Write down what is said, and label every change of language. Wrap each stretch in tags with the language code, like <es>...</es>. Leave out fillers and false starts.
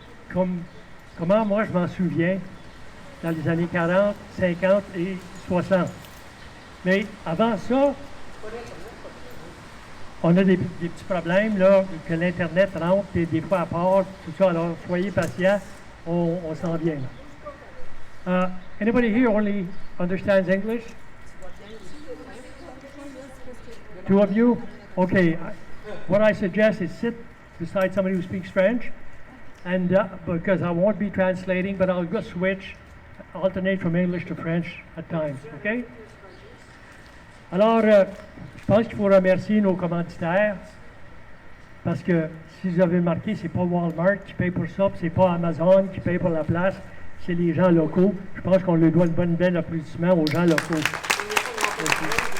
<fr>Comment moi, je m'en souviens dans les années 40, 50 et 60. Mais avant ça, on a des petits problèmes, là, que l'Internet rentre des fois à part, tout ça. Alors, soyez patients, on s'en vient.</fr> <en>Anybody here only understands English? Two of you? Okay. What I suggest is sit beside somebody who speaks French, and because I won't be translating, but I'll just alternate from English to French at times, okay?</en> <fr>Alors, je pense qu'il faut remercier nos commanditaires, parce que si vous avez remarqué, c'est pas Walmart qui paye pour ça, puis c'est pas Amazon qui paye pour la place, c'est les gens locaux. Je pense qu'on leur doit une belle applaudissement aux gens locaux. Merci.</fr>